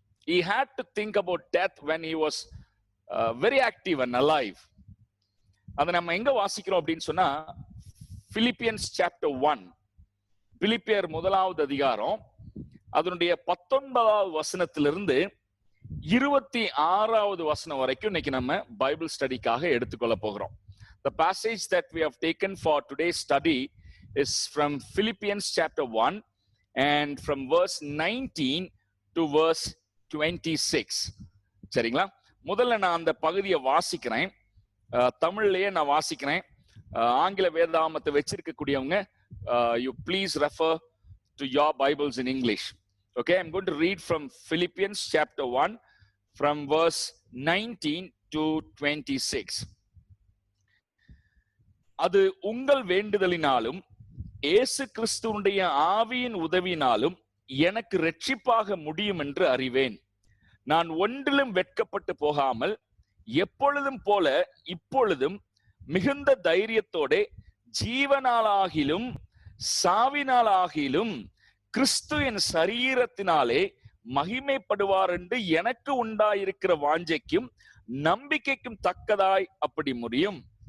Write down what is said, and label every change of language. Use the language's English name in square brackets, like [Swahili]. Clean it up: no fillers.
[English] He had to think about death when he was very active and alive. [Tamil] அதை நம்ம எங்க வாசிக்கிறோம் அப்படின்னு சொன்னா, Philippians chapter 1, பிலிப்பியர் 1வது அதிகாரம் அதனுடைய 19வது வசனத்திலிருந்து 26வது வசனம் வரைக்கும் இன்னைக்கு நம்ம பைபிள் ஸ்டடிக்காக எடுத்துக்கொள்ள போகிறோம். [English] The passage that we have taken for today's study is from Philippians chapter 1 and from verse 19 to verse 26. [Tamil] சரிங்களா? முதல்ல நான் அந்த பகுதியை வாசிக்கிறேன், தமிழ்லயே நான் வாசிக்கிறேன். ஆங்கில வேதாகமத்தை வச்சிருக்கக்கூடியவங்க [English] you please refer to your Bibles in English. Okay, I'm going to read from Philippians chapter 1 from verse 19 to 26. [Tamil] அது உங்கள் வேண்டுதலினாலும் இயேசு கிறிஸ்துவுடைய ஆவியின் உதவியினாலும் எனக்கு இரட்சிப்பாக முடியும் என்று அறிவேன். நான் ஒன்றிலும் வெட்கப்பட்டு போகாமல் எப்பொழுதும் போல இப்பொழுதும் மிகுந்த தைரியத்தோட ஜீவனாலாகிலும் சாவினாலாகிலும் கிறிஸ்து என் சரீரத்தினாலே மகிமைப்படுவார் என்று எனக்கு உண்டாயிருக்கிற வாஞ்சைக்கும் நம்பிக்கைக்கும் தக்கதாய் அப்படி முடியும்.